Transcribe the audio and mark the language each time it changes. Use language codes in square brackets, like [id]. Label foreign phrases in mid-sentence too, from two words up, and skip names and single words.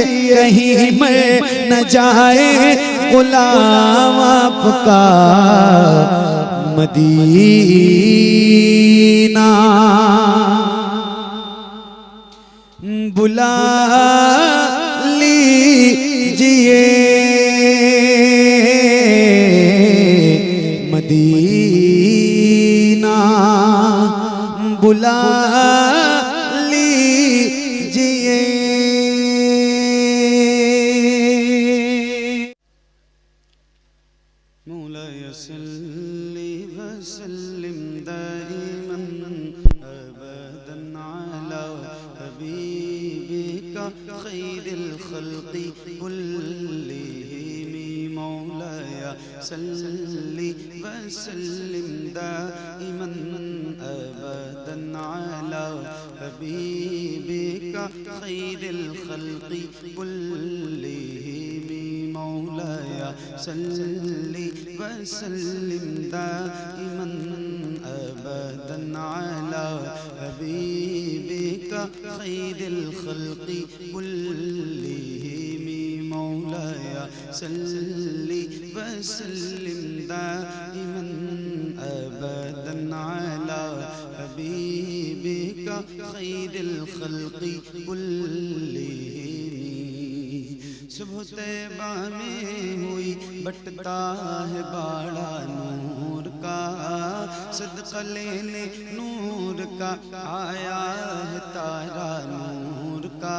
[ur] کہیں میں نہ جائے غلام آپ کا، مدینہ بلا لیجیے مدینہ بلا لیجیے. [ar] مولاي صل وسلم دائما أبدا على حبيبك خير الخلق كلهم. مولاي صل وسلم دائما أبدا على حبيبك خير الخلق كلهم. مولاي صل وسلم دائما أبدا على حبيبك خير الخلق كلهم. مولاي صل وسلم دائما أبدا على حبيبك خير الخلق كلهم. [ur] صبح طیبہ میں ہوئی بٹتا ہے باڑا نور کا، صدقہ لینے نور کا آیا ہے تارا نور کا.